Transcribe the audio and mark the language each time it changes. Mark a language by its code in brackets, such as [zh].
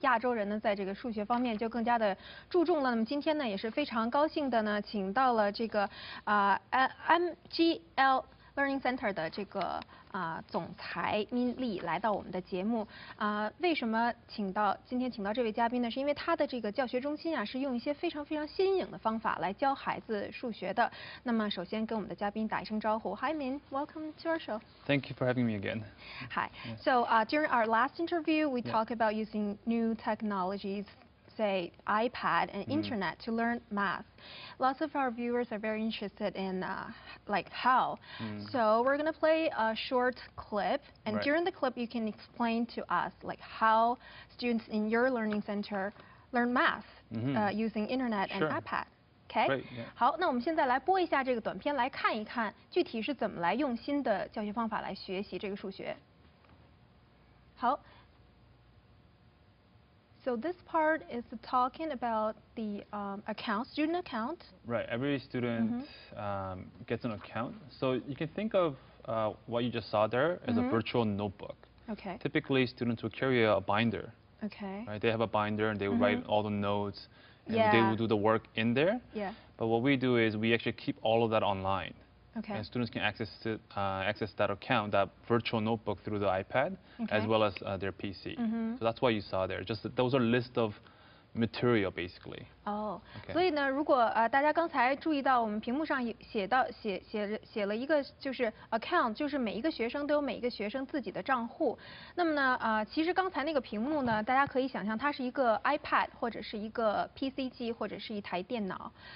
[zh] 亚洲人呢，在这个数学方面就更加的注重了。那么今天呢，也是非常高兴的呢，请到了这个MGL Learning Center 的这个总裁min利来到我们的节目为什么今天请到这位嘉宾呢？是因为他的这个教学中心是用一些非常新颖的方法来教孩子数学的。那么首先跟我们的嘉宾打一声招呼。 [en] Hi Min, welcome to our show. Thank you for having me again. Hi. So during our last interview, we talked about using new technologies, say iPad and internet to learn math. Lots of our viewers are very interested in like how. So we're going to play a short clip, and during the clip you can explain to us like how students in your learning center learn math using internet and iPad. Okay? Great, yeah. [zh] 好，那我们现在来播一下这个短片，来看一看具体是怎么来用新的教学方法来学习这个数学。好。 [en] So this part is talking about the student account. Right. Every student gets an account. So you can think of what you just saw there as a virtual notebook. Okay. Typically, students will carry a binder. Okay. Right. They have a binder and they will write all the notes, and Yeah. they will do the work in there. Yeah. But what we do is we actually keep all of that online. Okay. And students can access that account, that virtual notebook, through the iPad, as well as their PC. So that's what you saw there. Just those are a list of material, basically. [zh] 哦，所以呢，如果大家刚才注意到我们屏幕上写了一个就是 account， 就是每一个学生都有每一个学生自己的账户。那么呢，其实刚才那个屏幕呢，大家可以想象它是一个 iPad 或者是一个 PC 机或者是一台电脑。